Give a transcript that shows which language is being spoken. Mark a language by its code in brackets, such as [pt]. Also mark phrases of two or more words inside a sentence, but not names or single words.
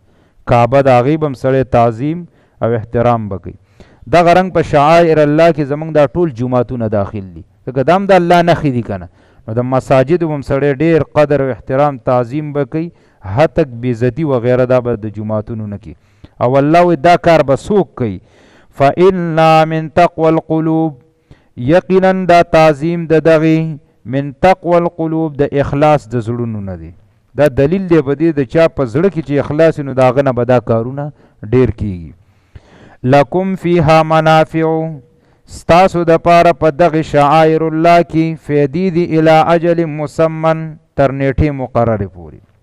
[ps] کعبه د هغې به هم سړی تعظیم او احترام به کوي. دغه رنګ په [ar] شعائر الله [ps] کې زمونږ دا ټول جوماتونه داخل دي، ځکه دا هم د الله نښې دي که نه. نو د مساجدو به هم سړی ډېر قدر او احترام تعظیم به کوي، هتک بېعزتي وغیره دا به د جوماتونو نه کوي. او الله وایي دا کار به څوک کوي؟ [ar] فإنا من تقوى القلوب، [ps] یقینا دا تعظیم د دغې [ar] من تقوى القلوب [ps] د اخلاص د زړونو نه دی. دا دلیل دی په دې د چا په زړه کې چې اخلاص نو د هغه نه به دا کارونه ډېر کېږي. [ar] لکم فیها منافع، [ps] ستاسو دپاره په دغې [ar] شعائر الله [ps] کې فیدې دي [ar] الی اجل مسمن، [ps] تر نیټې مقررې پورې.